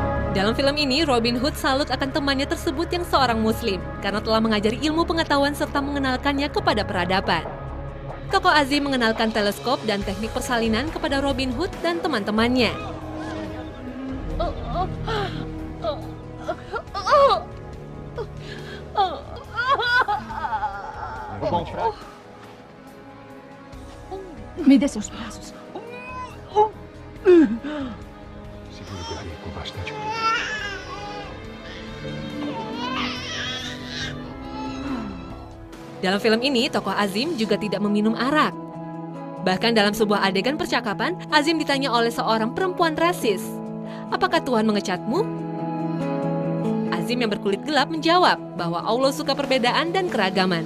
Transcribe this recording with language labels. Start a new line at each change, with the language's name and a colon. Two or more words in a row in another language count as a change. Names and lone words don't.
Indonesian: Dalam film ini, Robin Hood salut akan temannya tersebut yang seorang muslim karena telah mengajari ilmu pengetahuan serta mengenalkannya kepada peradaban. Tokoh Azim mengenalkan teleskop dan teknik persalinan kepada Robin Hood dan teman-temannya.
Portuguese: Me dê seus braços. Segura por aí com bastante cuidado.
Indonesian: Dalam film ini, tokoh Azim juga tidak meminum arak. Bahkan dalam sebuah adegan percakapan, Azim ditanya oleh seorang perempuan rasis, "Apakah Tuhan mengecatmu?" Azim yang berkulit gelap menjawab bahwa Allah suka perbedaan dan keragaman.